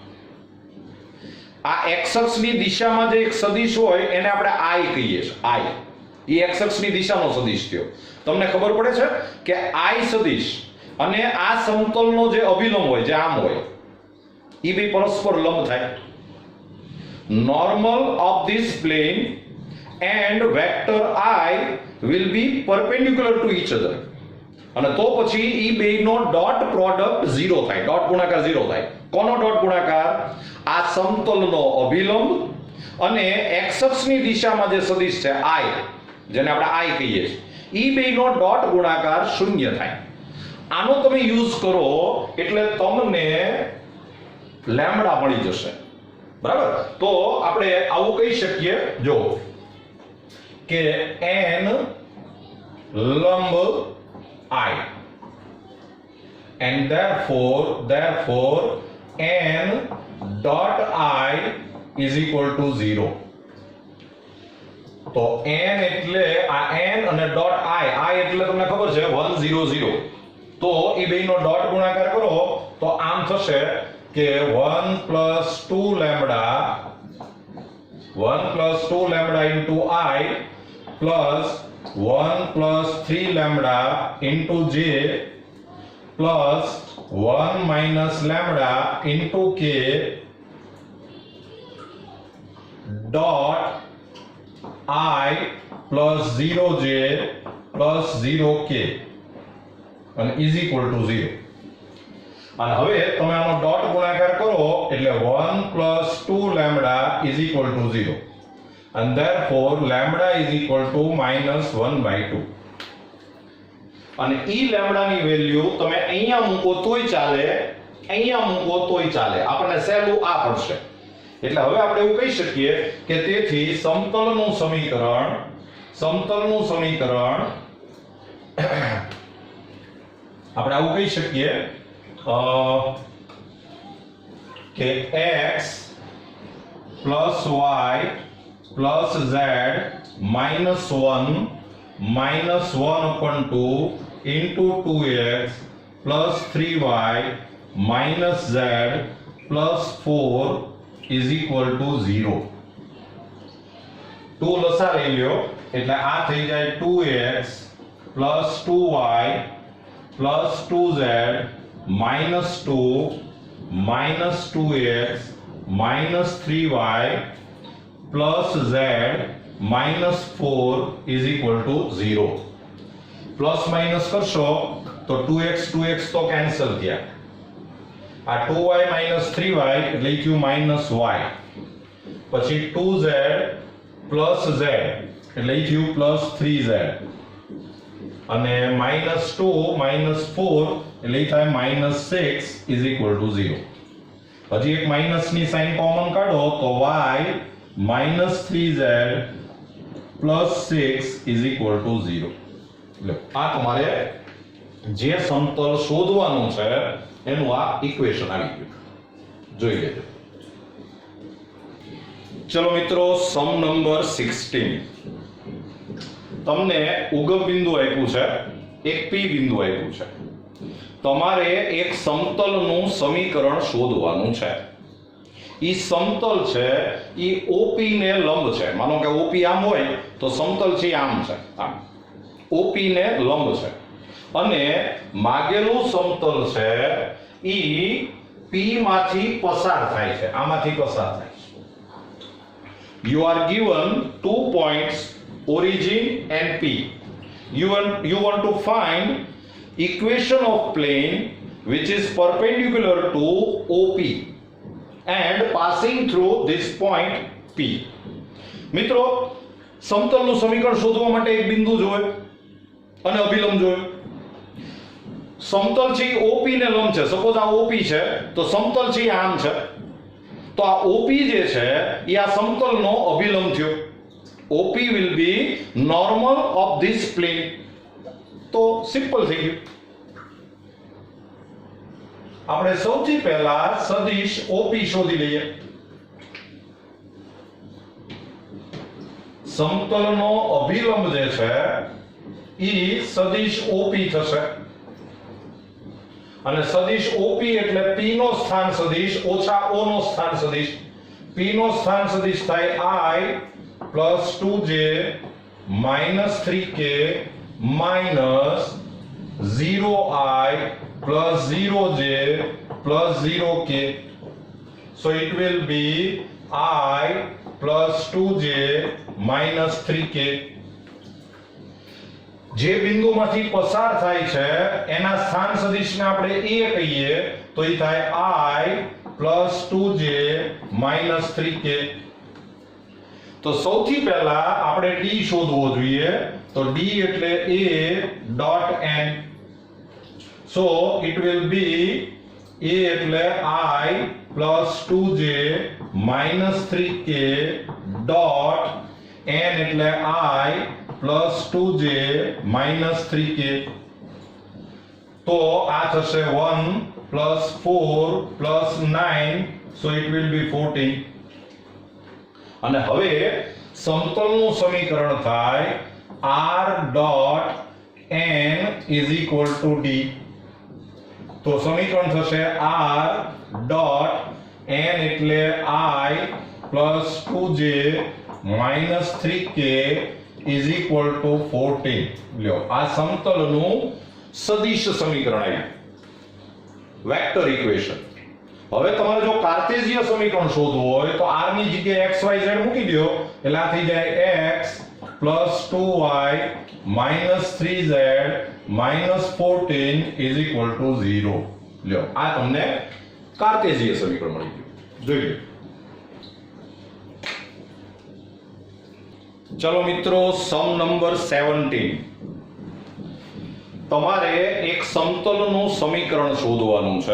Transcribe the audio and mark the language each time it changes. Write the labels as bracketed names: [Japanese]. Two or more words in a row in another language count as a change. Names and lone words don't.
[Gujarati] આ x અક્ષની દિશામાં જે એક સદિશ હોય એને આપણે i કહીએ છીએ. i એ x અક્ષની દિશાનો સદિશ થયો. તમને ખબર પડે છે કે i સદિશ અને આ સમતલનો જે અભિલંબ હોય જે આમ હોય એ બે પરસ્પર લંબ થાય. [English] Normal of this plane and vector I will be perpendicular to each other. [Gujarati] અને તો પછી ઈ બેનો [English] dot product [Gujarati] 0 થાય, ડોટ ગુણાકાર 0 થાય. કોનો ડોટ ગુણાકાર? આ સમતલનો અભિલંબ અને x અક્ષની દિશામાં જે સદિશ છે I, જેને આપણે I કહીએ છીએ, ઈ બેનો ડોટ ગુણાકાર 0 થાય. આનો તમે યુઝ કરો એટલે તમને લેમ્બડા મળી જશે. બરાબર? તો આપણે આવું કહી શકીએ, જો કે n લંબ I [English] and therefore n dot I is equal to 0. [Gujarati] તો n એટલે આ n અને ડોટ I એટલે તમને ખબર છે 1 0 0. તો એ બેનો ડોટ ગુણાકાર કરો તો આમ થશે કે [English] 1 plus 2 lambda into I plus 1 plus 3 lambda into j plus 1 minus lambda into k dot I plus 0j plus 0k and is equal to 0. [Gujarati] અને હવે તમે આનો ડોટ ગુણાકાર કરો એટલે [English] 1 plus 2 lambda is equal to 0. And therefore lambda is equal to minus 1 by 2. [Gujarati] અને ઈ લેમ્બડાની વેલ્યુ તમે અહીંયા મૂકો તોય ચાલે, અહીંયા મૂકો તોય ચાલે. આપણને સહેલું આ પડશે. એટલે હવે આપણે એવું કહી શકીએ કે તેથી સમતલનું સમીકરણ આપણે આવું કહી શકીએ કે [English] x plus y plus z minus 1 upon 2 into 2x plus 3y minus z plus 4 is equal to 0. 2 [Gujarati] લસા લઈ લ્યો એટલે આ થઈ જાય [English] 2x plus 2y plus 2z minus 2 minus 2x minus 3y plus z minus 4 is equal to 0. Plus minus [Gujarati] કરશો તો 2x તો કેન્સલ થયા. [English] આ 2y minus 3y એટલે q minus y. પછી 2z plus z એટલે q plus 3z. અને minus 2 minus 4 [Gujarati] એટલે થાય [English] minus 6 is equal to 0. [Gujarati] હજી એક માઇનસ ની [English] sign common [Gujarati] કાઢો તો [English] y minus 3z plus 6 is equal to 0. [Gujarati] લો આ તમારે જે સમતલ શોધવાનું છે એનું આ ઇક્વેશન આવી ગયું. જોઈ લેજો. ચલો મિત્રો, [English] sum number [Gujarati] 16. તમને ઉગમ બિંદુ આપ્યું છે, એક પી બિંદુ આપ્યું છે. તમારે એક સમતલનું સમીકરણ શોધવાનું છે. ઈ સમતલ છે ઈ ઓપી ને લંબ છે. માનો કે ઓપી આમ હોય તો સમતલ છે આમ છે, આમ ઓપી ને લંબ છે. અને માગેલું સમતલ છે ઈ પી માંથી પસાર થાય છે, આમાંથી પસાર થાય છે. [English] You are given 2 points, origin and P. You want to find equation of plane which is perpendicular to OP and passing through this point P. [Gujarati] મિત્રો, સમતલનું સમીકરણ શોધવા માટે એક બિંદુ જોઈએ અને અભિલંબ જોઈએ. સમતલ છે OP ને લંબ છે. સપોઝ આ OP છે તો સમતલ છે આમ છે, તો આ OP જે છે એ આ સમતલનો અભિલંબ થયો. [English] OP will be normal of this plane. [Gujarati] તો સિમ્પલ થઈ ગયું. આપણે સૌથી પહેલા સદિશ OP શોધી લઈએ. સમતલનો અભિલંબ જે છે ઈ સદિશ OP થશે. અને સદિશ OP એટલે P નો સ્થાન સદિશ ઓછા O નો સ્થાન સદિશ. [English] P [Gujarati] નો સ્થાન સદિશ થાય [English] I plus 2j minus 3k minus 0I plus 0j plus 0k. So it will be I plus 2j minus 3k. [Gujarati] જે બિંદુમાંથી પસાર થાય છે એના સ્થાન સદિશને આપણે a કહીએ તો એ થાય [English] I plus 2j minus 3k. [Gujarati] તો સૌથી પહેલા આપણે d શોધવો જોઈએ. તો d એટલે [English] a dot n. So it will be a એટલે I plus 2j minus 3k dot n એટલે I plus 2j minus 3k. [Gujarati] તો આ થશે [English] 1 plus 4 plus 9, so it will be 14. [Gujarati] અને હવે સમતલનું સમીકરણ થાય [English] r dot n is equal to d. [Gujarati] તો સમીકરણ થશે [English] r dot n એટલે I plus 2j minus 3k is equal to 14. [Gujarati] લ્યો, આ સમતલનું સદિશ સમીકરણ આવ્યું, [English] vector equation. [Gujarati] હવે તમારે જો કાર્ટેશિય સમીકરણ શોધવું હોય તો r ની જગ્યાએ x y z મૂકી દો એટલે આ થઈ જાય [English] x plus 2y minus 3z minus 14 is equal to 0. [Gujarati] લ્યો, આ તમને કાર્ટેશિય સમીકરણ મળી ગયું. જોઈ લો. ચલો મિત્રો, [English] sum number [Gujarati] 17. તમારે એક સમતલનું સમીકરણ શોધવાનું છે.